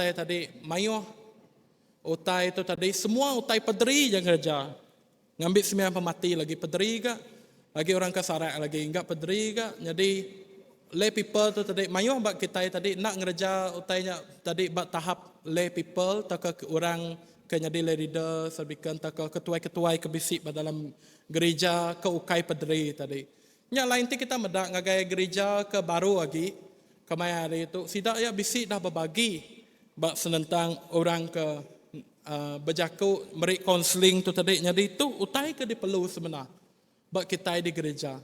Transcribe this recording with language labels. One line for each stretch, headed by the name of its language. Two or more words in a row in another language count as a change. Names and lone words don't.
Iban: tadi mayuh utai tu tadi semua utai pederi yang kerja ngambil sembilan pemati lagi pederi ke lagi orang kesarak lagi enggak pederi ke jadi
English: lay people
Iban: tu tadi mayuh bak kita tadi nak ngerja utainya tadi bak tahap
English: lay people
Iban: tak ke orang ke jadi leader serbikan tak ke ketua-ketua kebisik dalam gereja ke ukai pederi tadi. Nya lain ti kita medak ngagai gereja ke baru lagi kemaya hari itu sidak ya bisik dah berbagi bak senentang orang ke berjaku merik konseling tu tadi. Jadi itu utai ke diperlu sebenar bak kita di gereja.